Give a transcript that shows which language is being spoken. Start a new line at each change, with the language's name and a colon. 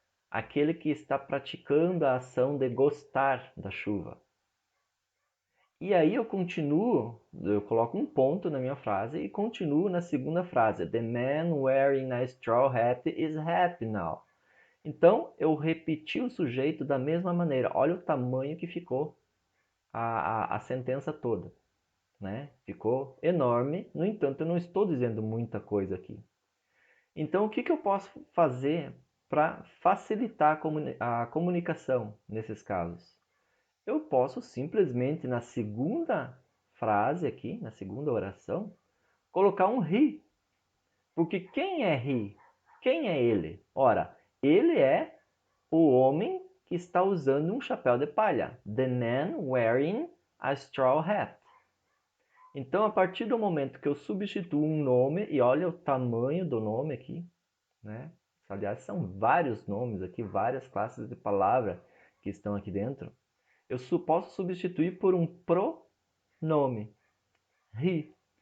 Portuguese: Aquele que está praticando a ação de gostar da chuva. E aí eu continuo, eu coloco um ponto na minha frase e continuo na segunda frase.
English: The man wearing a straw hat is happy now.
Portuguese: Então, eu repeti o sujeito da mesma maneira. Olha o tamanho que ficou a sentença toda. Né? Ficou enorme, no entanto, eu não estou dizendo muita coisa aqui. Então, o que eu posso fazer para facilitar a comunicação nesses casos? Eu posso simplesmente, na segunda frase aqui, na segunda oração, colocar um he. Porque quem é he? Quem é ele? Ora, ele é o homem que está usando um chapéu de palha.
English: The man wearing a straw hat.
Portuguese: Então, a partir do momento que eu substituo um nome, e olha o tamanho do nome aqui, né? Aliás, são vários nomes aqui, várias classes de palavra que estão aqui dentro. Eu posso substituir por um pronome, he.